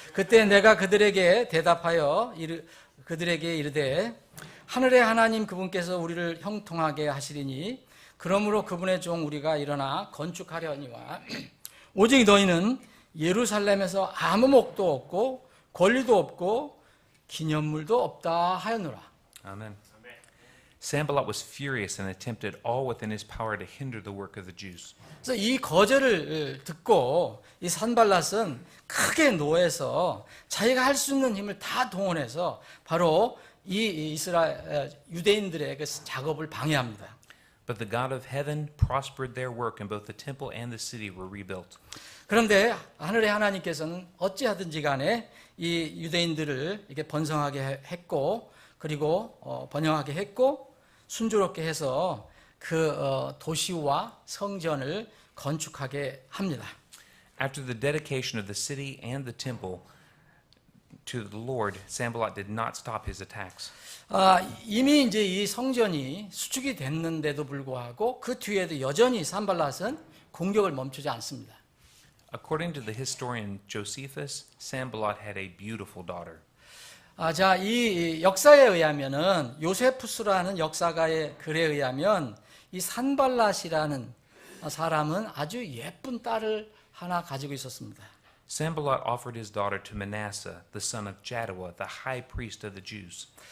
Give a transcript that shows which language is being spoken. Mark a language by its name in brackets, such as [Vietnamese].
[Korean] 그때 내가 그들에게 대답하여 그들에게 이르되 하늘의 하나님 그분께서 우리를 형통하게 하시리니 그러므로 그분의 종 우리가 일어나 건축하려니와 오직 너희는 예루살렘에서 아무 목도 없고 권리도 없고 기념물도 없다 하였노라. [English] Amen. Sanballat was furious and attempted all within his power to hinder the work of the Jews. [Korean] 그래서 이 거절을 듣고 이 산발랏은 크게 노해서 자기가 할 수 있는 힘을 다 동원해서 바로 이 이스라엘 유대인들의 그 작업을 방해합니다. [English] But the God of heaven prospered their work, and both the temple and the city were rebuilt. [Korean] 그런데 하늘의 하나님께서는 어찌하든지 간에 이 유대인들을 이렇게 번성하게 했고 그리고 번영하게 했고 순조롭게 해서 그 도시와 성전을 건축하게 합니다. [English] After the dedication of the city and the temple to the Lord, Sanballat did not stop his attacks. [Korean] 이미 이제 이 성전이 수축이 됐는데도 불구하고 그 뒤에도 여전히 산발랏은 공격을 멈추지 않습니다. [English] According to the historian Josephus, Sanballat had a beautiful daughter. [Korean] 자, 이 역사에 의하면은 요세푸스라는 역사가의 글에 의하면 이 산발랏이라는 사람은 아주 예쁜 딸을 하나 가지고 있었습니다. [English] Sanballat offered his daughter to Manasseh, the son of Jaddua, the high priest of the Jews.